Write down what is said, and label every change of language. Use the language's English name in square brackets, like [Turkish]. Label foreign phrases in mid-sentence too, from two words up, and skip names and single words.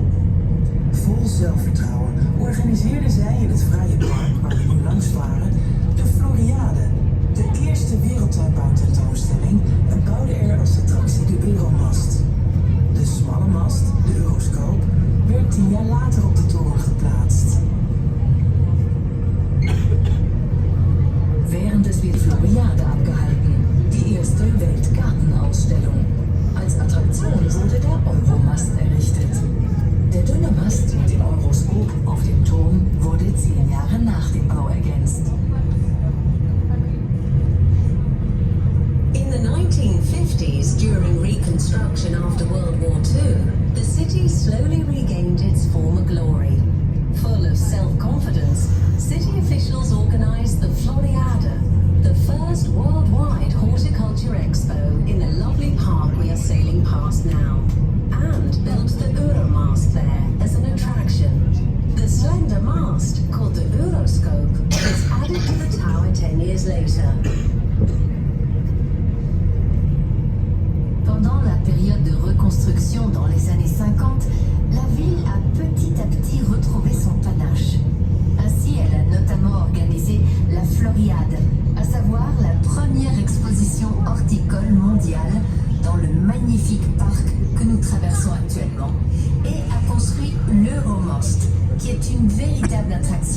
[Dutch] Vol zelfvertrouwen organiseerden zij in het fraaie park waar we nu langs varen de Floriade, de eerste wereldtuinbouwtentoonstelling, en bouwde er als attractie de Euromast. De smalle mast, de Euroscoop, werd 10 jaar later op de toren geplaatst. [German] Während es wird Floriade abgehalten, die erste Weltgartenausstellung. Als Attraktion wurde der Euromast errichtet. Der dünne Mast mit dem Euroskop auf dem Turm wurde 10 Jahre nach dem Bau ergänzt. [English] In the 1950s, during reconstruction after World War II, the city slowly regained its former glory. Full of self-confidence, city officials organized the Floriade, the first worldwide horticulture expo in the lovely park we are sailing past now, and built the Euromast there as an attraction. The slender mast, called the Euroscope, was added to the tower 10 years later. [French] Pendant la période de reconstruction dans les années 50, la ville a petit à petit retrouvé son panache. Ainsi, elle a notamment organisé la Floriade, à savoir la première exposition horticole mondiale dans le magnifique parc que nous traversons actuellement, et a construit l'Euromast, qui est une véritable attraction.